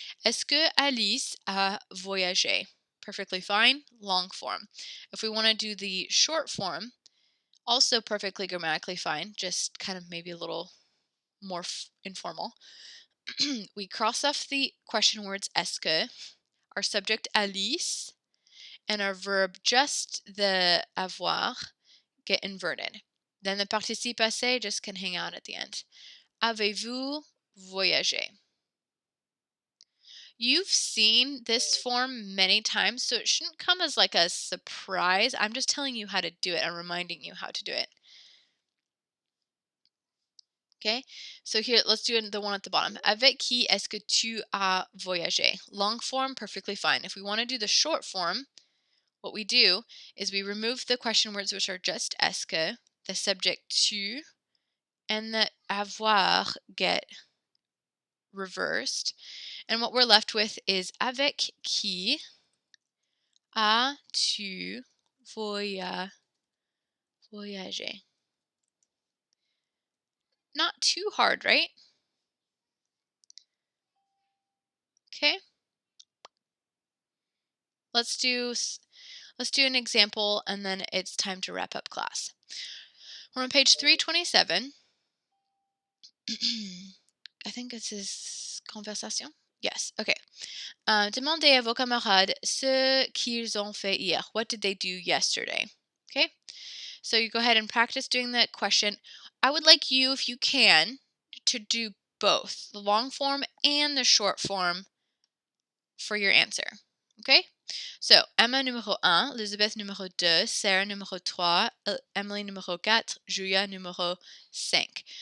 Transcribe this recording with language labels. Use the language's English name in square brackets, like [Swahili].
[French] Est-ce que Alice a voyagé? [English] Perfectly fine, long form. If we want to do the short form, also perfectly grammatically fine, just kind of maybe a little more informal. We cross off the question words est-ce que, our subject Alice, and our verb, just the avoir, get inverted. Then the participe passé just can hang out at the end. [French] Avez-vous voyagé? [English] You've seen this form many times, so it shouldn't come as like a surprise. I'm just telling you how to do it and reminding you how to do it. Okay, so here, let's do the one at the bottom. [French] Avec qui est-ce que tu as voyagé? [English] Long form, perfectly fine. If we want to do the short form, what we do is we remove the question words, which are just est-ce que, the subject tu, and the avoir get reversed. And what we're left with is [French] avec qui as-tu voyagé? [English] Not too hard, right? Okay. Let's do an example and then it's time to wrap up class. We're on page 327. I think this is conversation. Yes. Okay. [French] Demandez à vos camarades ce qu'ils ont fait hier. [English] What did they do yesterday? Okay. So you go ahead and practice doing that question. I would like you, if you can, to do both the long form and the short form for your answer. Okay? So, Emma numéro 1, Elizabeth numéro 2, Sarah numéro 3, Emily numéro 4, Julia numéro 5.